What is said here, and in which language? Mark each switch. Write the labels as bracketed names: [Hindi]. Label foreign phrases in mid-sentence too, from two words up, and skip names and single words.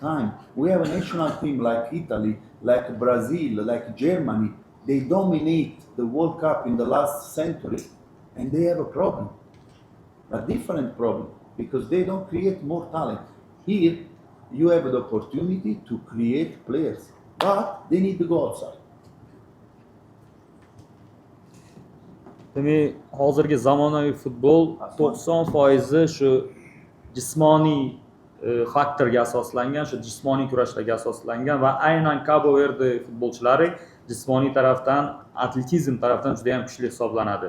[English] We have a national team like Italy, like Brazil, like Germany. they dominate the World Cup in the last century, and they have a problem, a different problem, because they don't create more talent. Here, you have the opportunity to create players, but they need to go outside. [Uzbek] Demak, hozirgi zamonaviy futbol 90% shu jismoniy faktorga asoslangan, shu jismoniy kurashlarga asoslangan va aynan Cabo Verde futbolchilari jismoniy tarafdan, atletizm tarafdan juda ham kuchli hisoblanadi.